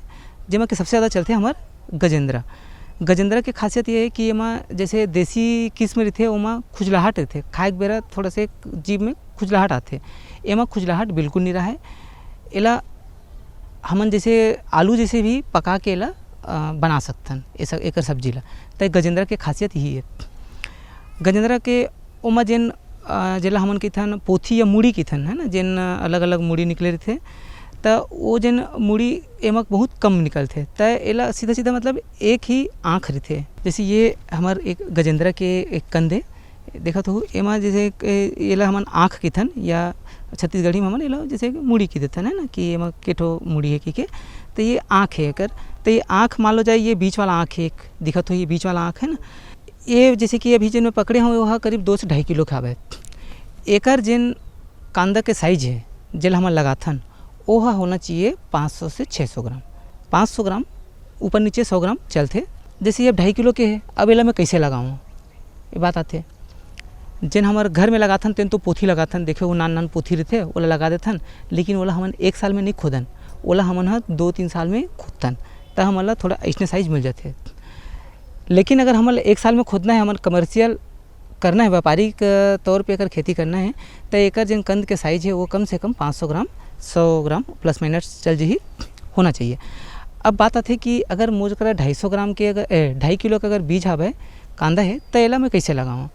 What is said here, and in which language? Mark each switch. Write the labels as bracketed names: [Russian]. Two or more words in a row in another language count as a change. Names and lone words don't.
[Chhattisgarhi] जेमा के सबसे ज़्यादा चलते हमार गजेंद्रा। गजेंद्रा के खासियत ये है कि एमा जैसे देसी किस्म रहते ओमा खुजलाहट रहते, खाए के बेरा थोड़ा से जीभ में खुजलाहट आते। एमा खुजलाहट बिल्कुल नहीं रहा है। एला हमन जैसे आलू जैसे भी पका के एला बना सकथन ऐसा एकर सब्जी ला। तो गजेंद्रा के खासियत यही है। गजेंद्रा के ओमा जेन जेला हमन कथन पोथी या मुड़ी कथन है ना, जेन अलग अलग मुड़ी निकले रहते तो वो जेन मुड़ी एमक बहुत कम निकलते। तो एला सीधा सीधा मतलब एक ही आँख रहते। जैसे ये हमार एक गजेंद्रा के एक कंदे देखा तो एमा जैसे एला हमन आँख कथन या छत्तीसगढ़ी में हमन एला जैसे मुड़ी की देथन है ना कि एमा केठो मुड़ी है कि तो ये आँख है एकर। तो ये आँख मान लो जाए ये बीच वाला आँख है एक दिखत हो, ये बीच वाला आँख है ना, ये जैसे कि अभी जिन पकड़े हुए वह करीब 2 से 2.5 किलो के हवे। एकर जेन कांदा के साइज है जेल हमन लगाथन वह होना चाहिए 500 से 600 ग्राम। 500 ग्राम ऊपर नीचे 100 ग्राम चलते। जैसे ये 2.5 किलो के है, अब एला मैं कैसे लगाऊँ ये बात आते। जेन हमारे घर में लगाथन तेन तो पोथी लगाथन, देखे वो नान पोथी रहते ओला लगा देथन। लेकिन ओला हमन 1 साल में नहीं खोदन, ओला हमन 2-3 साल में खोदतन तो हमन थोड़ा ऐसने साइज मिल जाते। लेकिन अगर हमन 1 साल में खोदना है, हमन कमर्शियल करना है, व्यापारिक तौर पे अगर खेती करना है तो एकर जेन कंद के साइज है वो कम से कम 500 ग्राम 100 ग्राम [English] plus minus [Chhattisgarhi] चल जी होना चाहिए। अब बात आती है कि अगर मुझ कर 250 ग्राम के अगर 2.5 किलो का अगर बीज हवे कांदा है तो एला मैं कैसे लगाऊँ।